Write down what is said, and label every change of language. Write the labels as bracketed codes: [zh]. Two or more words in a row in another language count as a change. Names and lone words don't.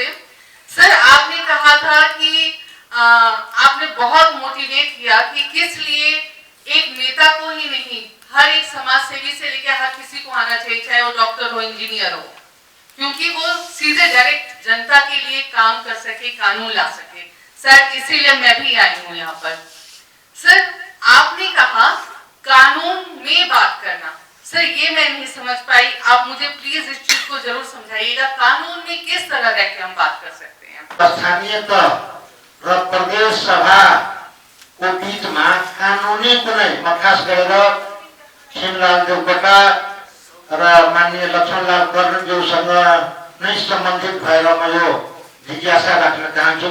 [hi] सर, आपने कहा था कि आपने बहुत मोटिवेट किया कि किस लिए एक नेता को ही नहीं, हर एक समाज सेवी से लेकर हर किसी को आना चाहिए, चाहे वो डॉक्टर हो, इंजीनियर हो, क्योंकि वो सीधे डायरेक्ट जनता के लिए काम कर सके, कानून ला सके। सर, इसीलिए मैं भी आई हूँ यहाँ पर। सर, आपने कहा कानून में बात करना, सर ये मैं नहीं समझ पाई, आप मुझे प्लीज इस चीज को जरूर समझाइएगा। कानून में किस तरह रह के हम बात कर सकते हैं? [ne] स्थानीय तह र प्रदेश सभा को बीचमा कानुनी कुनै, म खास गरेर खिमलाल देवकोटा र माननीय लक्ष्मणलाल कर्णज्यूसँग नै सम्बन्धित भएर म यो जिज्ञासा राख्न चाहन्छु।